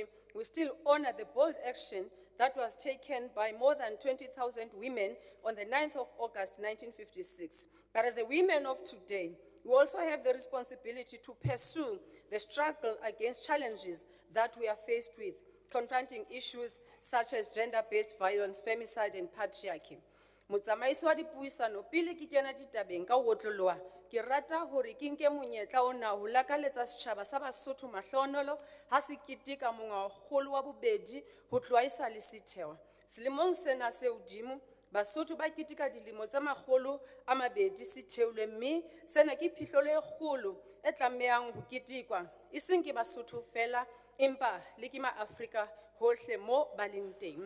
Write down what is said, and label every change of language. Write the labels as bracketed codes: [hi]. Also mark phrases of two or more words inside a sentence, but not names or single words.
[en] We still honor the bold action that was taken by more than 20,000 women on the 9th of August, 1956. But as the women of today, we also have the responsibility to pursue the struggle against challenges that we are faced with, confronting issues such as gender-based violence, femicide, and patriarchy. [st] Motsamaisi wa dipuisano, pele ke kena ditabeng ka ho otloloha, ke rata hore ke nke monyetla ona ho lakaletsa setjhaba sa Basotho mahlohonolo ha se keteka mongwaokgolo wa bobedi ho tloha esale se thewa. Selemong sena se hodimo, Basotho ba keteka dilemo tsa makgolo a mabedi se theolwe, mme sena ke phihlelo e kgolo e tlamehang ho ketekwa e seng ke Basotho fela empa le ke ma-Afrika hohle mo ba leng teng.